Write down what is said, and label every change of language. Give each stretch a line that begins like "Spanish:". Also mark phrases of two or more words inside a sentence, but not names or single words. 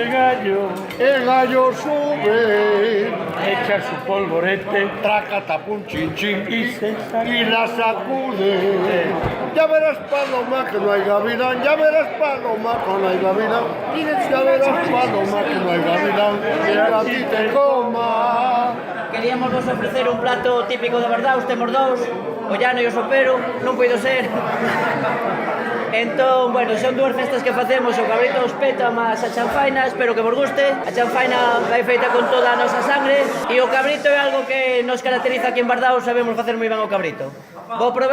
Spanish: el gallo sube, echa su polvorete traca tapun chin chin y y la sacude. Ya verás paloma que no hay gavilán, ya verás paloma que no hay gavilán, ya verás paloma que no hay gavilán, que a ti te coma.
Galician: Queríamos vos ofrecer
Spanish: un plato típico de verdad,
Galician: temos dous, o llano e o sopero, non puido ser. Entón, bueno, son dúas festas que facemos, o cabrito os peta máis a chanfaina, espero que vos guste. A chanfaina vai feita con toda a nosa sangre e o cabrito é algo que nos caracteriza aquí en Bardao, sabemos facer moi ben o cabrito.